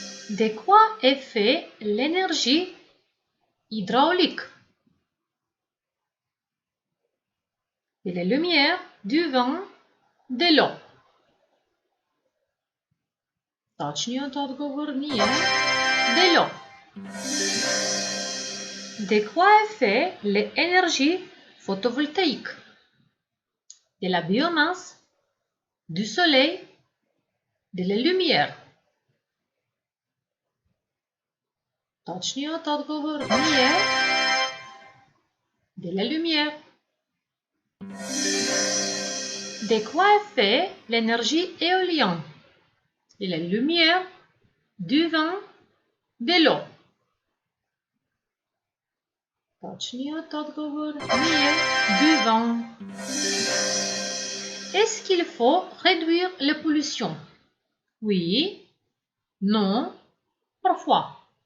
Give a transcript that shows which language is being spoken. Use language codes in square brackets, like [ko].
[fr] De quoi est fait l'énergie hydraulique? De la lumière, du vent, de l'eau. [bg] Точният отговор ни е [fr] de l'eau. De quoi est fait l'énergie photovoltaïque? De la biomasse, du soleil, de la lumière. [bg] Точният отговор ни е [fr] de la lumière. De quoi est fait l'énergie éolienne? De la lumière, du vent, de l'eau. [bg] Точният отговор ни е [fr] du vent. Est-ce qu'il faut réduire les pollutions? Oui, non, parfois.